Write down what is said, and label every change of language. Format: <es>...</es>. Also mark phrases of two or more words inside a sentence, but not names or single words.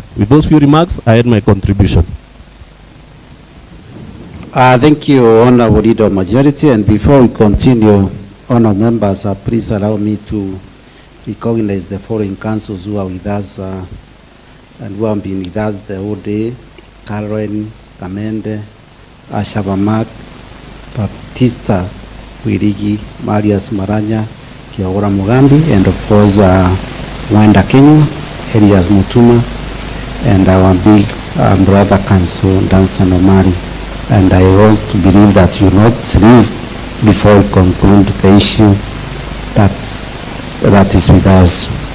<en>With those few remarks, I end my contribution. Thank you, Honorable Leader of Majority. And before we continue, Honorable members, please allow me to recognize the foreign councils who are with us and who have been with us the whole day. Karen, Kamende, Ashabamak, Baptista, Wirigi, Marias Maranya, Kiaora Mugambi, and of course, USA Kenyans, Elias Mutuma, and our big brother council, Dunstan Omari. And I also believe that you not sleep before we conclude the issue that is with us.</en>